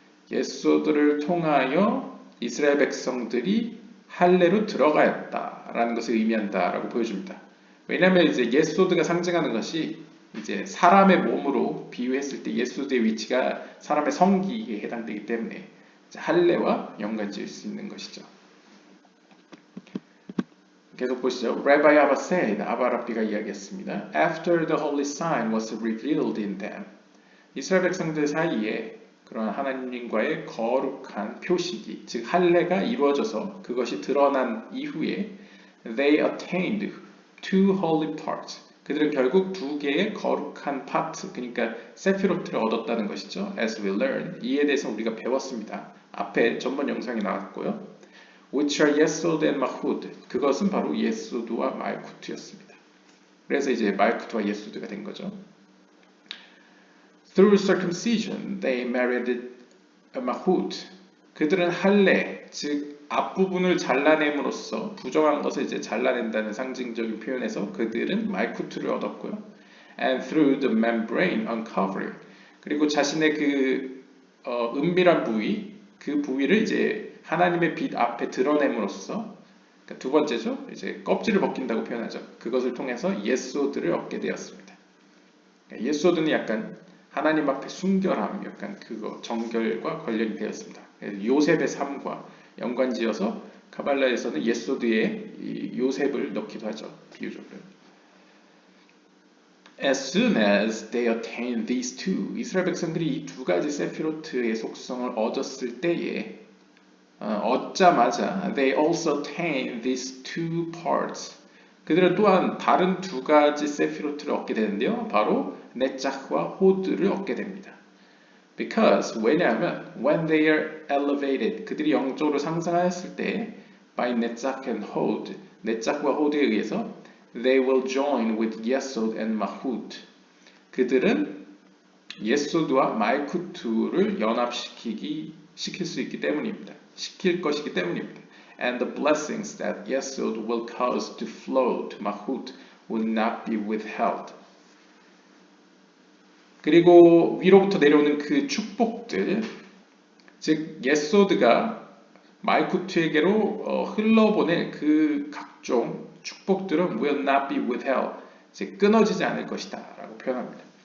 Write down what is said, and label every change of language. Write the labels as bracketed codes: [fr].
[ko] 예소들을 통하여 이스라엘 백성들이 할례로 들어가였다라는 것을 의미한다라고 보여줍니다. 왜냐하면 이제 예소드가 상징하는 것이 이제 사람의 몸으로 비유했을 때 예소드의 위치가 사람의 성기에 해당되기 때문에 할례와 연관지을 수 있는 것이죠. 계속 보시죠. [en] Rabbi Abba said, [ko] 아바라비가 이야기했습니다. [en] After the holy sign was revealed in them. [ko] 이스라엘 백성들 사이에 그런 하나님과의 거룩한 표식이, 즉 할례가 이루어져서 그것이 드러난 이후에 [en] they attained two holy parts. [ko] 그들은 결국 두 개의 거룩한 파트, 그러니까 세피로트를 얻었다는 것이죠. [en] As we learn. [ko] 이에 대해서 우리가 배웠습니다. 앞에 전번 영상이 나왔고요. [en] Which are Yesod and Malchut. [ko] 그것은 바로 예소드와 말쿠트였습니다. 그래서 이제 말쿠트와 예소드가 된 거죠. [en] Through circumcision, they merited a Malchut. [ko] 그들은 할례, 즉 앞부분을 잘라냄으로써 부정한 것을 이제 잘라낸다는 상징적인 표현에서 그들은 말쿠트를 얻었고요. [en] And through the membrane uncovering. [ko] 그리고 자신의 그 은밀한 부위, 그 부위를 이제 하나님의 빛 앞에 드러냄으로써, 그러니까 두 번째죠. 이제 껍질을 벗긴다고 표현하죠. 그것을 통해서 예소드를 얻게 되었습니다. 그러니까 예소드는 약간 하나님 앞에 순결함, 약간 그거 정결과 관련이 되었습니다. 요셉의 삶과 연관지어서 카발라에서는 예소드에 요셉을 넣기도 하죠. 비유적으로. [en] As soon as they attained these two, [ko] 이스라엘 백성들이 이 두 가지 세피로트의 속성을 얻었을 때에 얻자마자 [en] they also attained these two parts. [ko] 그들은 또한 다른 두 가지 세피로트를 얻게 되는데요. 바로 네짝과 호드를 얻게 됩니다. [en] Because [ko] 왜냐하면 [en] when they are elevated, [ko] 그들이 영적으로 상승하였을 때 [en] by 네짝 and hod, [ko] 네짝과 호드에 의해서 [en] they will join with Yesod and Malchut. [ko] 그들은 예소드와 말쿠트를 시킬 수 있기 때문입니다. 시킬 것이기 때문입니다. [en] And the blessings that Yesod will cause to flow to Malchut will not be withheld. [ko] 그리고 위로부터 내려오는 그 축복들, 즉 예소드가 말쿠트에게로 흘러보낼 그 각종 축복들은 [en] will not be withheld, [ko] 즉 끊어지지 않을 것이다 라고 표현합니다.